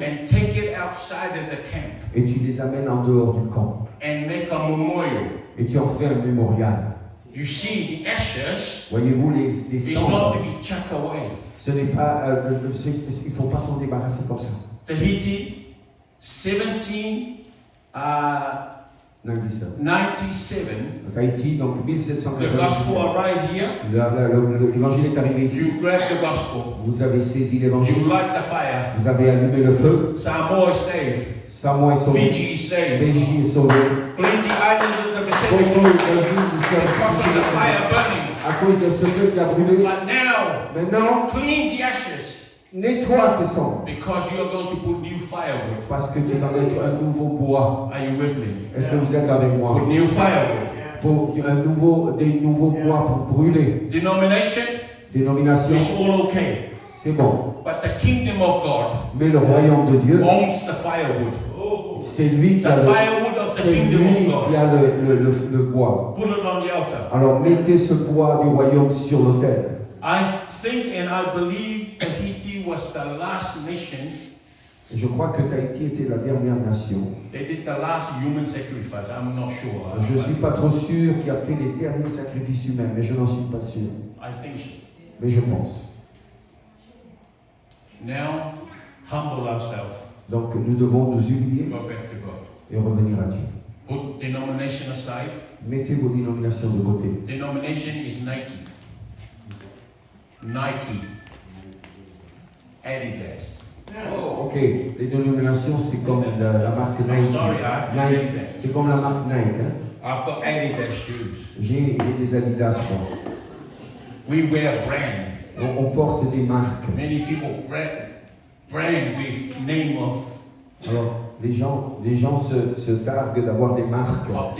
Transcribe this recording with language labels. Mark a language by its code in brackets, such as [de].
[en] and take it outside of the camp [fr] et tu les amènes en dehors du camp. [en] and make a memorial. [fr] Et tu en fais un mémorial. [en] You see, the ashes [fr] Voyez-vous, les [en] is not [fr] cendres, [en] to be chucked away. [fr] ce n'est pas, il ne faut pas s'en débarrasser comme ça. [en] Tahiti, 1797. [fr] Non, il dit ça. Tahiti, donc [en] The [fr] 1797. [en] gospel arrived here. [fr] L'évangile est arrivé ici. [en] You grab the gospel. [fr] Vous avez saisi l'évangile. [en] You light the fire. [fr] Vous avez allumé le feu. [en] Samoa is saved. [fr] Samoa est sauvé. [en] Fiji is saved. [fr] Fiji est sauvé. [en] Plenty islands in the [fr] Beaucoup [en] Pacific [fr] de villes du [en] because of the fire burning. [fr] à à cause de ce feu qui a brûlé. [en] But now, [fr] Maintenant, [en] clean the ashes [fr] nettoie ces cendres. [en] because you are going to put new firewood. [fr] Parce que tu vas mettre un nouveau bois. [en] Are you with me? [fr] Est-ce que vous êtes avec moi? [en] Put new firewood. [fr] Pour des nouveaux bois pour brûler. [en] Denomination [fr] Dénomination, [en] is all okay. [fr] c'est bon. [en] But the kingdom of God [fr] Mais le royaume de Dieu, [en] owns the firewood. [fr] c'est lui qui [en] The [fr] a le, [en] firewood of the [fr] c'est [en] kingdom [fr] lui [en] of [fr] qui [en] God. [fr] a le bois. [en] Put it on the altar. [fr] Alors mettez ce bois du royaume sur l'autel. [en] I think and I believe Tahiti was the last nation. [fr] Je crois que Tahiti était la dernière nation. [en] They did the last human sacrifice. I'm not sure. [fr] Je ne suis pas trop sûr qui a fait les derniers sacrifices humains, mais je n'en suis pas sûr. [en] I think so. [fr] Mais je pense. [en] Now, humble ourselves. [fr] Donc nous devons nous humilier [en] Go back to God. [fr] et revenir à Dieu. [en] Put denomination aside. [fr] Mettez vos dénominations de côté. [en] Denomination is Nike. Nike. Adidas. [fr] Ok, les dénominations c'est comme la marque Nike. [en] I'm sorry, I have to say [fr] Nike, [en] that. [fr] c'est comme la marque Nike. Hein. [en] I've got Adidas shoes. [fr] J'ai des Adidas. Moi. [en] We wear brand. [fr] On porte des marques. [en] Many people brand with name of [fr] Alors les gens se targuent d'avoir des marques de